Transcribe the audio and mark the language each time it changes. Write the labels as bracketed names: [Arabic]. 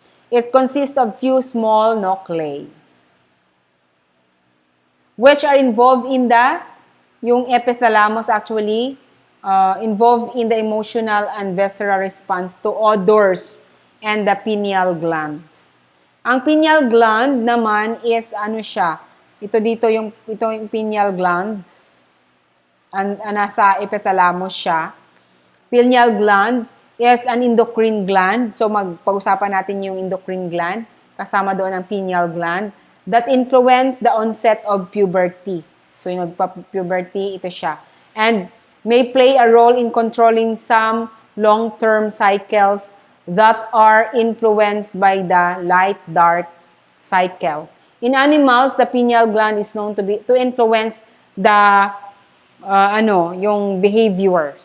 [English] It consists of few small nuclei, which are involved in yung epithalamus actually, involved in the emotional and visceral response to odors and the pineal gland. [Filipino] Ang pineal gland naman is siya? Ito yung pineal gland. Nasa epithalamus siya. [English] Pineal gland is an endocrine gland. So, [Filipino] pag-usapan natin yung [English] endocrine gland. [Filipino] Kasama doon ang [English] pineal gland that influence the onset of puberty. [Filipino] So, yung nagpa-puberty, ito siya. [English] And may play a role in controlling some long-term cycles that are influenced by the light-dark cycle. In animals, the pineal gland is known to influence the yung behaviors.